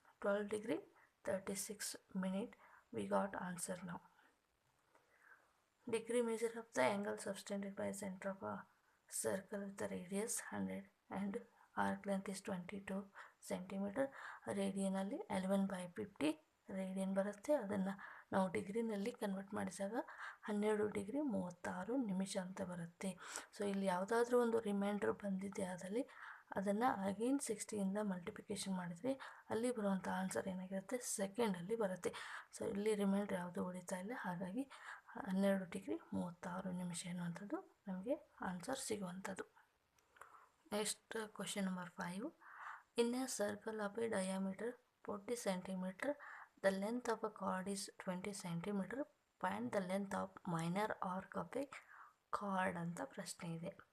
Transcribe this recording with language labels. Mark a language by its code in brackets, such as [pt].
[en] 12 degree 36 minute. We got answer now. degree measure of the angle subtended by center of a circle with the radius 100 and arc length is 22 centimetre. [kn] ರೇಡಿಯನಲ್ಲಿ 11/50 radian ಬರುತ್ತೆ. ಅದನ್ನು ನಾವು ಡಿಗ್ರಿನಲ್ಲಿ convert ಮಾಡಿದಾಗ 12 degree 36 ನಿಮಿಷ ಅಂತ ಬರುತ್ತೆ. So ಇಲ್ಲಿ ಯಾವುದಾದ್ರೂ ಒಂದು ರಿಮೈಂಡರ್ ಬಂದಿದೆ ಆದಲ್ಲಿ ಅದನ್ನು ಅಗೇನ್ 60ಇಂದ ಮಲ್ಟಿಪ್ಲಿಕೇಶನ್ ಮಾಡಿದರೆ ಅಲ್ಲಿ ಬರುವಂಥ ಆನ್ಸರ್ ಏನಾಗಿರುತ್ತೆ, ಸೆಕೆಂಡಲ್ಲಿ ಬರುತ್ತೆ. ಸೊ ಇಲ್ಲಿ ರಿಮೈಂಡರ್ ಯಾವುದು ಉಳಿತಾ ಇಲ್ಲ, ಹಾಗಾಗಿ 12 ಡಿಗ್ರಿ 36 ನಿಮಿಷ ಎನ್ನುವಂಥದ್ದು ನಮಗೆ ಆನ್ಸರ್ ಸಿಗುವಂಥದ್ದು. [en] Next question number 5. In a circle of a diameter 40 centimeter, the length of a chord is 20 centimeter. Find the length of minor arc of a chord [kn] ಅಂತ ಪ್ರಶ್ನೆ ಇದೆ.